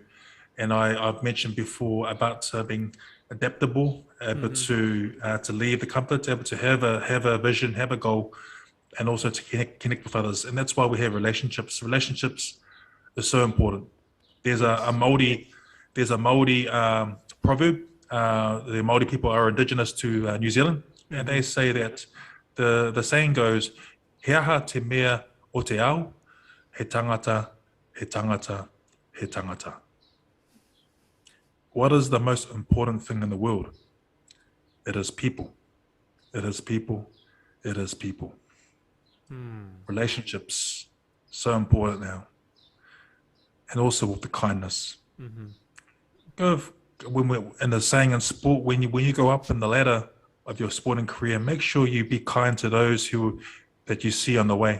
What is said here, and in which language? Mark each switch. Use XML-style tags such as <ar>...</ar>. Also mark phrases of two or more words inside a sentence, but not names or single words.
<en>And I've mentioned before about being adaptable, able to leave the comfort, able to have a vision, have a goal, and also to connect with others. And that's why we have relationships. Relationships are so important. There's a Maori proverb. The Maori people are indigenous to New Zealand, and they say that the saying goes,</en> <mi>"He aha te mea o te ao, he tangata, he tangata, he tangata."</mi> <en>What is the most important thing in the world? It is people. It is people. It is people. Relationships, so important now. And also with the kindness. When we're in the saying in sport, when you go up in the ladder of your sporting career, make sure you be kind to those that you see on the way.</en>